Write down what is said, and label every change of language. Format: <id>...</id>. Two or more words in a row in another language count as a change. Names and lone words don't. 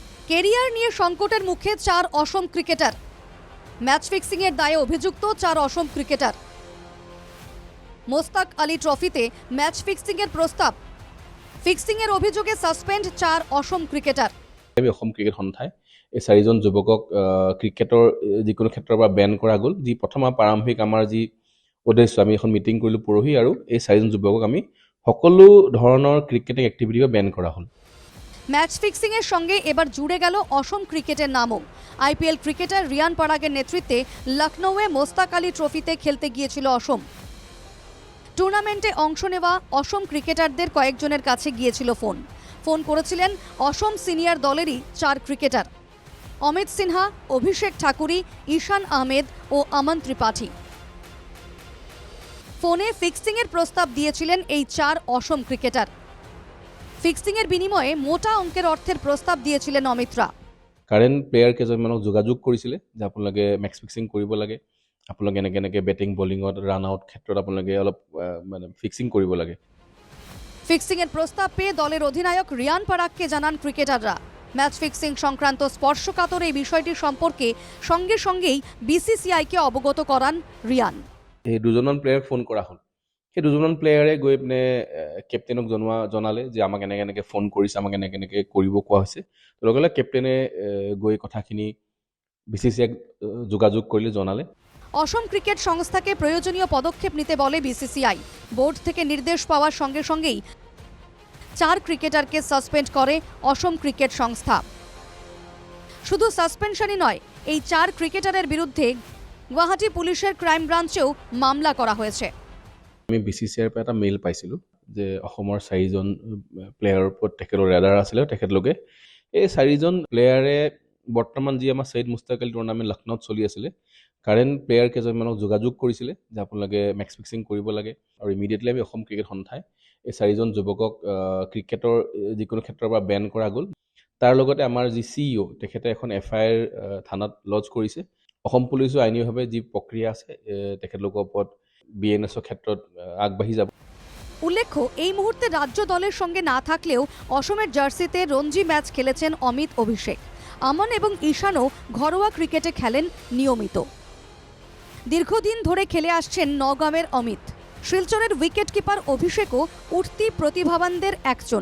<bn>কেরিয়ার নিয়ে সংকটের মুখে 4 অসম ক্রিকেটার।</bn> <en>match fixing</en> <bn>এর দায়ে অভিযুক্ত 4 অসম ক্রিকেটার। মোস্তাক আলী ট্রফিতে</bn> <en>match fixing</en> <bn>এর প্ৰস্তাৱ। ফিক্সিং এর অভিযোগে সাসপেন্ড 4 অসম ক্রিকেটার।</bn> <as>অসম ক্ৰিকেট সন্থাই এই 4জন যুৱকক ক্ৰিকেটৰ যিকোনো ক্ষেত্ৰৰ পৰা বেন কৰা গ'ল। যি প্ৰথম প্ৰাৰম্ভিক আমাৰ যি উদ্দেশ্য, আমি এখন মিটিং কৰিলোঁ পৰহি, আৰু এই 4জন যুৱকক আমি সকলো ধৰণৰ</as> <en>cricketing activityও</en> <as>বেন কৰা হ'ল।</as> <en>match fixing</en> <bn>এর সঙ্গে এবার জুড়ে গেল অসম ক্রিকেটের নামও। আইপিএল ক্রিকেটার রিয়ান পরাগের নেতৃত্বে লখনৌয়ে মোস্তাক আলী ট্রফিতে খেলতে গিয়েছিল অসম। টুর্নামেন্টে অংশ নেওয়া অসম ক্রিকেটারদের কয়েকজনের কাছে গিয়েছিল ফোন করেছিলেন অসম সিনিয়র দলেরই 4 ক্রিকেটার: অমিত সিনহা, অভিষেক ঠাকুরি, ঈশান আহমেদ ও আমন ত্রিপাঠী। ফোনে ফিক্সিং এর প্রস্তাব দিয়েছিলেন এই 4 অসম ক্রিকেটার। ফিক্সিং এর বিনিময়ে মোটা অঙ্কের অর্থের প্রস্তাব দিয়েছিলেন অমিতরা।</bn> <en>current player</en> <as>কেইজনমানক যোগাযোগ কৰিছিলে যে আপোনালোকে</as> <en>match fixing</en> <as>কৰিব লাগে, আপোনালোকে এনেকৈ</as> <en>batting bowlingত run out</en> <as>ক্ষেত্ৰত আপোনালোকে অলপ মানে ফিক্সিং কৰিব লাগে।</as> <bn>ফিক্সিং এর প্রস্তাব পেয়ে দলের অধিনায়ক রিয়ান পরাগকে জানান ক্রিকেটাররা।</bn> <en>match fixing</en> <bn>সংক্রান্ত স্পর্শকাতর এই বিষয়টি সম্পর্কে সঙ্গে সঙ্গেই বিসিসিআইকে অবগত করান রিয়ান।</bn> <as>এই দুজনমান প্লেয়াৰক ফোন কৰা হ'ল। সেই দুজনমান প্লেয়াৰে গৈ পিনে কেপ্টেইনক জনালে যে আমাক এনেকৈ ফোন কৰিছে, আমাক এনেকৈ কৰিব কোৱা হৈছে। লগে লগে কেপ্টেইনে গৈ কথাখিনি বিসিসিআইক যোগাযোগ কৰিলে, জনালে।</as> <bn>অসম ক্রিকেট সংস্থাকে প্রয়োজনীয় পদক্ষেপ নিতে বলে বিসিসিআই। বোর্ড থেকে নির্দেশ পাওয়ার সঙ্গে সঙ্গেই 4 ক্রিকেটারকে সাসপেন্ড করে অসম ক্রিকেট সংস্থা। শুধু সাসপেনশনই নয়, এই 4 ক্রিকেটারের বিরুদ্ধে গুৱাহাটী পুলিশের</bn> <en>crime branchেও</en> <bn>মামলা করা হয়েছে।</bn> <as>আমি বিসিসিআইৰ পৰা এটা মেইল পাইছিলোঁ যে অসমৰ 4জন প্লেয়াৰৰ ওপৰত তেখেতৰ ৰেডাৰ আছিলে। তেখেতলোকে এই 4জন প্লেয়াৰে বৰ্তমান যি আমাৰ সৈয়দ মুস্তাক আলী টুৰ্ণামেণ্ট লখনৌত চলি আছিলে,</as> <en>current player</en> <as>কেইজনমানক যোগাযোগ কৰিছিলে যে আপোনালোকে</as> <en>match fixing</en> <as>কৰিব লাগে, আৰু ইমিডিয়েটলি আমি অসম ক্ৰিকেট সন্থাই এই 4জন যুৱকক ক্ৰিকেটৰ যিকোনো ক্ষেত্ৰৰ পৰা বেন কৰা গ'ল। তাৰ লগতে আমাৰ যি CEO, তেখেতে এখন FIR থানাত লজ কৰিছে। অসম পুলিচো আইনীভাৱে যি প্ৰক্ৰিয়া আছে তেখেতলোকৰ ওপৰত BNSৰ ক্ষেত্ৰত আগবাঢ়ি যাব।</as> <bn>উল্লেখ্য, এই মুহূর্তে রাজ্য দলের সঙ্গে না থাকলেও অসমের জার্সিতে রঞ্জি ম্যাচ খেলেছেন অমিত, অভিষেক। আমন এবং ঈশানও ঘরোয়া ক্রিকেটে খেলেন নিয়মিত। দীর্ঘদিন ধরে খেলে আসছেন নওগাঁয়ের অমিত। শিলচরের</bn> <en>wicket keeper</en> <bn>অভিষেকও উঠতি প্রতিভাবানদের একজন।</bn>